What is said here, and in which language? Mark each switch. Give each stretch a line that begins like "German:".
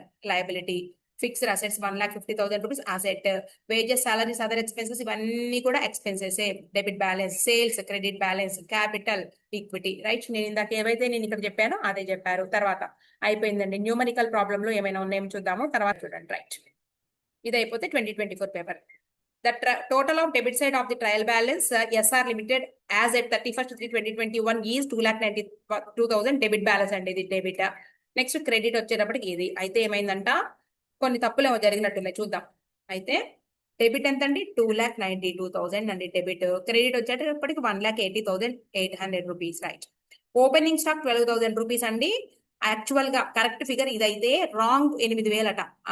Telugu: Liability, fixed assets 1,50,000 rupees asset, wages, salaries, other expenses ఇవన్నీ కూడా expenses. Debit balance, sales, credit balance, capital, equity. Right, నేను ఇందాక ఏవైతే నేను ఇక్కడ చెప్పానో అదే చెప్పారు. తర్వాత అయిపోయిందండి. న్యూమరికల్ ప్రాబ్లమ్ లో ఏమైనా ఉన్నాయేమో చూద్దాము, తర్వాత చూడండి. రైట్, ఇది అయిపోతే 2024 paper.
English: The total of debit side of the trial balance SR Limited as at 31st/3/2021 is 2,92,000 debit balance
Telugu: అండి, ఇది డెబిట్. నెక్స్ట్ క్రెడిట్ వచ్చేటప్పటికి ఇది అయితే ఏమైందంట, కొన్ని తప్పులు ఏమో జరిగినట్టున్నాయి చూద్దాం. అయితే డెబిట్ ఎంత అండి, 2,92,000 అండి డెబిట్. క్రెడిట్ వచ్చేటప్పటికి 1,80,800 rupees. Right, opening stock 12,000 rupees అండి. యాక్చువల్ గా కరెక్ట్ ఫిగర్ ఇదైతే రాంగ్ 8,000 అట.